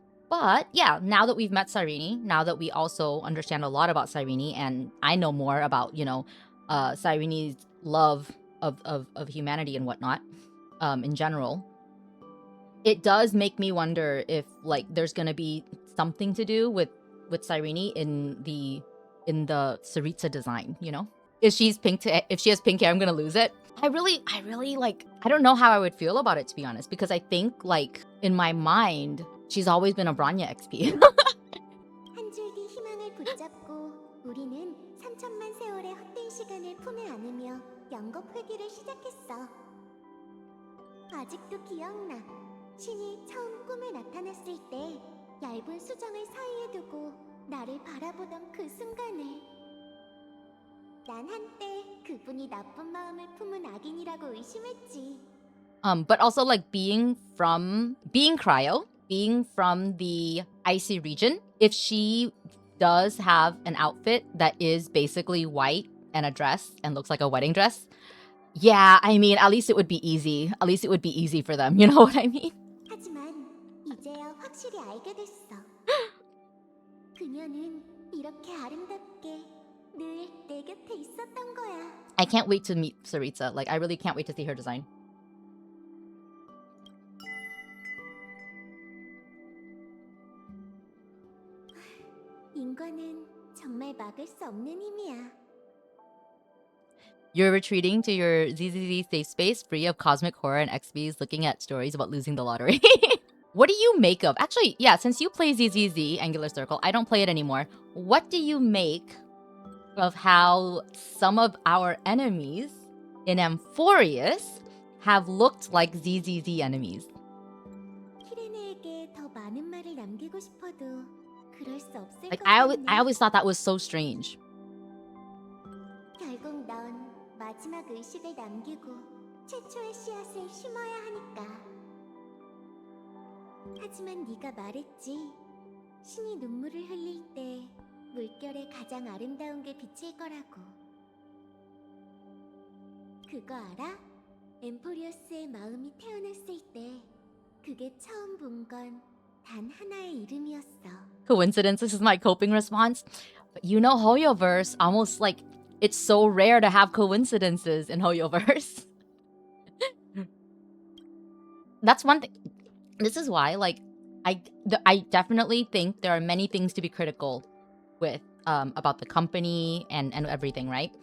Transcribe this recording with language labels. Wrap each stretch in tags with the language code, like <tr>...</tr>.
<en>But yeah, now that we've met Cyrene, now that we also understand a lot about Cyrene, and I know more about, Cyrene's love of humanity and whatnot, in general, it does make me wonder if like there's gonna be something to do with Cyrene in the Saritsa design, If she has pink hair, I'm gonna lose it. I really like, I don't know how I would feel about it, to be honest, because I think like in my mind, she's always been a Branya XP.</en> <ko>한 줄기 희망을 붙잡고 우리는 3천만 세월의 헛된 시간을 품에 안으며 영겁 회귀를 시작했어. 아직도 기억나. 신이 처음 꿈에 나타났을 때 얇은 수정을 사이에 두고 나를 바라보던 그 순간을. 난 한때 그분이 나쁜 마음을 품은 악인이라고 의심했지.</ko> <en>But also like being cryo, being from the icy region, if she does have an outfit that is basically white and a dress and looks like a wedding dress, yeah, I mean, at least it would be easy. At least it would be easy for them. You know what I mean?</en> <ko>하지만 이제야 확실히 알게 됐어. 그녀는 이렇게 아름답게 늘 내 곁에 있었던 거야.</ko> <en>I can't wait to meet Saritsa. Like, I really can't wait to see her design.</en> <ko>인간은 정말 막을 수 없는 힘이야.</ko> <en>You're retreating to your ZZZ safe space, free of cosmic horror and XBs, looking at stories about losing the lottery. What do you make of... Actually, yeah, since you play ZZZ, Angular Circle, I don't play it anymore. What do you make of how some of our enemies in Amphoreus have looked like ZZZ enemies?</en> <ko>키레네에게 더 많은 말을 남기고 싶어도 그럴 수 없을</ko> <en>Like,</en> <ko>것</ko> <en>I</en> <ko>같네.</ko> <en>always thought that was so strange.</en> <ko>결국 넌 마지막 의식을 남기고 최초의 씨앗을 심어야 하니까. 하지만 네가 말했지. 신이 눈물을 흘릴 때 물결에 가장 아름다운 게 비칠 거라고. 그거 알아? 엠포리어스의 마음이 태어났을 때 그게 처음 본 건 단 하나의 이름이었어.</ko> <en>Coincidence, this is my coping response. But you know, Hoyoverse, almost like it's so rare to have coincidences in Hoyoverse. That's one thing. This is why, like, I definitely think there are many things to be critical with about the company and everything, right?</en>